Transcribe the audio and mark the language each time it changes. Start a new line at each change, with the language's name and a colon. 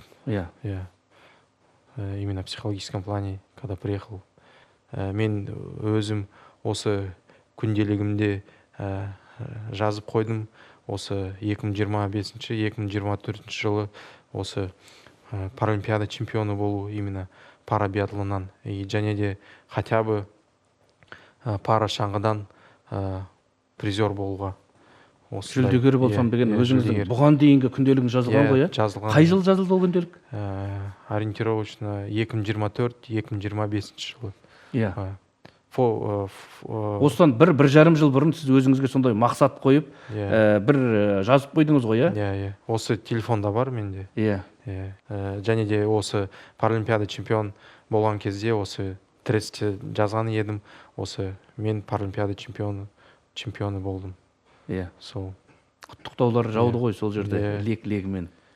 Russian: Именно в психологическом плане, когда приехал.
Kazakh: Мен өзім осы күнделігімде жазып қойдым. Осы 2025-2024 жылы осы паралимпиада чемпионы болу именно пара биатлоннан. Және де
Russian: хотя бы
Kazakh: пара шаңғыдан призер болуға. Жүлдегер болсам деген өзіңіздің бұған дейінгі күнделігін жазылған ғой? Жазылған. Қай жыл жазылды ол күнделік? Ориентировочно 2024-2025 жылы. Осыдан бір жарым жыл бұрын сіз өзіңізге сондай мақсат қойып, бір жазып қойдыңыз ғой? Осы телефонда бар менде. Және де осы паралимпиада чемпион болған кезде осы трестте жазған едім. Осы мен паралимпиада чемпионы болдым. Сол. Құттықтаулар жауды ғой сол жерде лек-легімен.